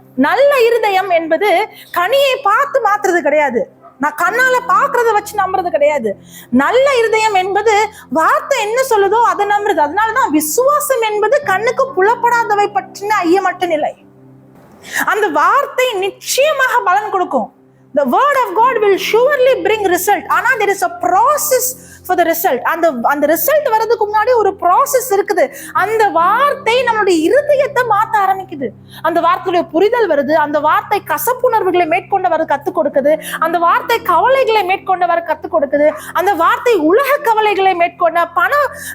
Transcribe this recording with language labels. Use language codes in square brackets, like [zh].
[ta] நல்ல இருதயம் என்பது கனியை பார்த்து மாத்துறது கிடையாது, நான் கண்ணால பாக்குறத வச்சு நம்புறது கிடையாது. நல்ல இருதயம் என்பது வார்த்தை என்ன சொல்லுதோ அதை நம்புறது. அதனாலதான் விசுவாசம் என்பது கண்ணுக்கு புலப்படாதவை பற்றின ஐயமற்ற நிலை. அந்த வார்த்தை நிச்சயமாக பலன் கொடுக்கும். [en] The word of God will surely bring result. ஆனா there is a process for the result. [ta] அந்த ரிசல்ட் வரதுக்கு முன்னாடி ஒரு process இருக்குது. அந்த வார்த்தை நம்மளுடைய இருதயத்தை மாத்த ஆரம்பிக்குது. அந்த வார்த்தையுடைய புரிதல் வருது, அந்த வார்த்தை கசப்புணர்வுகளை மேற்கொண்டு வர கத்துக் கொடுக்குது, அந்த வார்த்தை கவலைகளை மேற்கொண்டு வர கத்துக் கொடுக்குது, அந்த வார்த்தை உலக கவலைகளை மேற்கொண்ட பணம்.